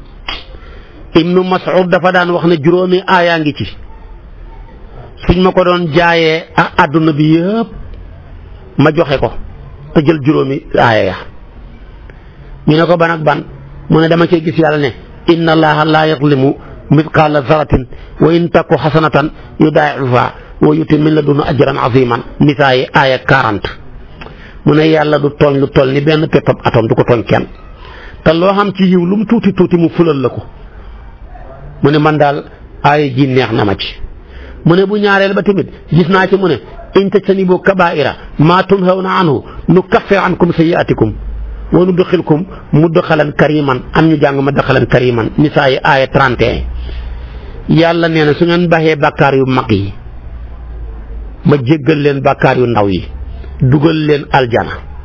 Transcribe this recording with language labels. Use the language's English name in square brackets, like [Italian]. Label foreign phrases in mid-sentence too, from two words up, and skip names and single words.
[Wolof] Ibnu Mas'ud dafa daan wax ne juróomi aayaa ngi ci suñ ma ko doon jaayee àdduna bi yëpp ma joxe ko te jël juróomi aaya ya ñu ne ko ban ak ban mu ne dama cee gis yàlla ne [Arabic] إن الله لا يظلم مثقال ذرة وإن تك حسنة يضاعفها ويؤت من لدنه أجرا عظيما [Wolof] Nisaa yi aaya 40 mu ne yàlla du tooñ lu toll ni benn peppab atom du ko tooñ kenn te loo xam ci yiw lu mu tuuti tuuti mu fulal la ko mu ne man daal aaya ji neex na ma ci mu ne bu ñaareel ba tamit gis naa ci mu ne [Arabic] إن تجتنبوا كبائر ما تنهون عنه نكفر عنكم سيئاتكم وندخلكم مدخلا كريما [Wolof] am ñu jàng [Arabic] مدخلا كريما [Wolof] Nisaa yi aaya 31 yàlla nee na su ngeen baxee bàkkaar yu mag yi ma jéggal leen bàkkaar yu ndaw yi dugal leen aljana